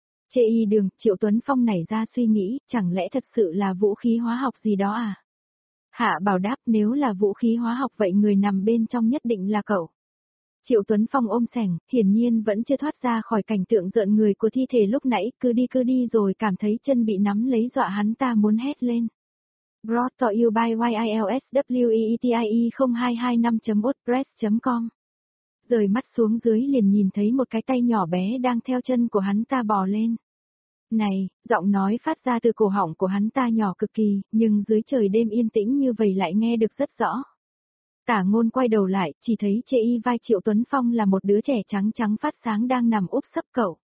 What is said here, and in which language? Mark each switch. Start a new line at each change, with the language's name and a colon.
Vietnamese: Chê y đường, Triệu Tuấn Phong nảy ra suy nghĩ, chẳng lẽ thật sự là vũ khí hóa học gì đó à? Hạ Bảo đáp, nếu là vũ khí hóa học vậy người nằm bên trong nhất định là cậu. Triệu Tuấn Phong ôm sẻng, hiển nhiên vẫn chưa thoát ra khỏi cảnh tượng rợn người của thi thể lúc nãy, cứ đi rồi cảm thấy chân bị nắm lấy dọa hắn ta muốn hét lên.
English: Brought to you by YILSWEETIE0225.wordpress.com.
Vietnamese: Rời mắt xuống dưới liền nhìn thấy một cái tay nhỏ bé đang theo chân của hắn ta bò lên. Này, giọng nói phát ra từ cổ họng của hắn ta nhỏ cực kỳ, nhưng dưới trời đêm yên tĩnh như vậy lại nghe được rất rõ. Tả Ngôn quay đầu lại, chỉ thấy chê y vai Triệu Tuấn Phong là một đứa trẻ trắng trắng phát sáng đang nằm úp sấp cậu.